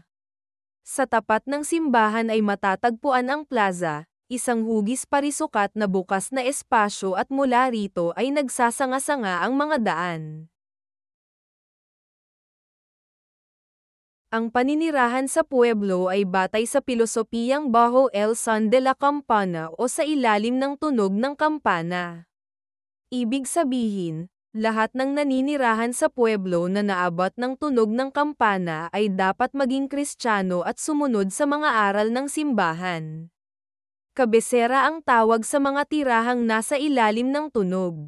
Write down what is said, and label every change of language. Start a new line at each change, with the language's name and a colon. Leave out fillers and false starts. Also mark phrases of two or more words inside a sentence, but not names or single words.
Filipino: Sa tapat ng simbahan ay matatagpuan ang plaza, isang hugis parisukat na bukas na espasyo at mula rito ay nagsasanga-sanga ang mga daan. Ang paninirahan sa pueblo ay batay sa pilosopiyang
Spanish: Bajo el Son de la Campana
Filipino: o sa ilalim ng tunog ng kampana. Ibig sabihin, lahat ng naninirahan sa pueblo na naabot ng tunog ng kampana ay dapat maging Kristiyano at sumunod sa mga aral ng simbahan. Kabesera ang tawag sa mga tirahang nasa ilalim ng tunog.